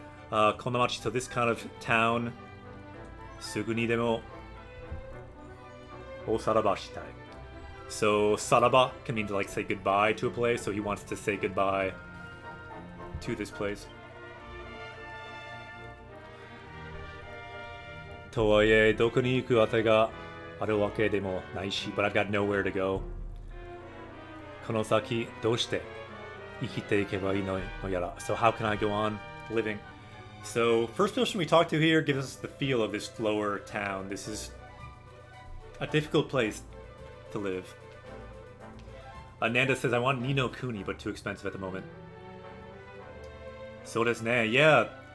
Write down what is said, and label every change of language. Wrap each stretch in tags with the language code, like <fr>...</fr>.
<ja>Konamachi,</ja> <en>so this kind of town.</en> <ja>Sugu ni demo o saraba shitai.</ja> <en>So saraba can mean to like say goodbye to a place, so he wants to say goodbye to this place.</en> <ja>とはいえどこに行くあてがあるわけでもないし</ja> <en>but I've got nowhere to go.</en> <ja>この先どうして生きていけばいいのやら.</ja> <en>So how can I go on living? So first person we talk to here gives us the feel of this lower town. This is a difficult place to live. Nanda says, I want Ni no Kuni, but too expensive at the moment. So does Ne, yeah.</en>